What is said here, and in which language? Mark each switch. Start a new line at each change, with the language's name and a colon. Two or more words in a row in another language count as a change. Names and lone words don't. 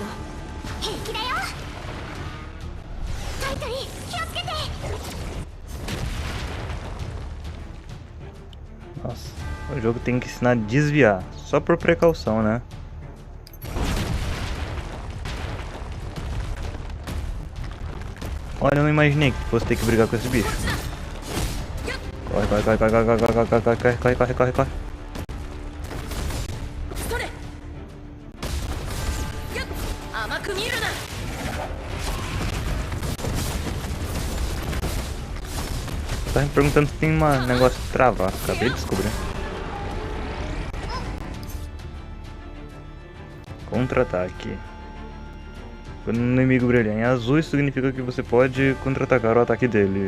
Japanese: 平気だよ。タイトリー気をつけて。
Portuguese: Nossa, o jogo tem que ensinar a desviar, só por precaução, né? Olha, eu não imaginei que fosse ter que brigar com esse bicho. Corre, corre, corre, corre, corre, corre, corre, corre, corre, corre, corre, corre.
Japanese: それ。やっ、甘く見るな。
Portuguese: Tá me perguntando se tem um negócio de travar, acabei de descobrir. Contra-ataque. Quando um inimigo brilhar em azul, isso significa que você pode contra-atacar o ataque dele.